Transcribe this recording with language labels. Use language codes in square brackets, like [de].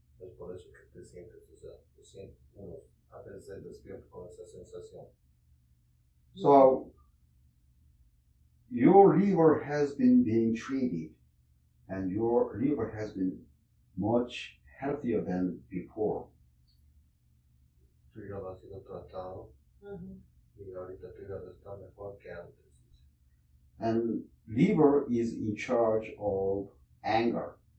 [es] Es por eso que te sientes, uno a veces se despierta con esa sensación. [en] So, your liver has been being treated and your liver has been much healthier than before. [es] Tu hígado ha sido tratado y ahorita tu hígado está mejor que antes. [en] And liver is in charge of anger.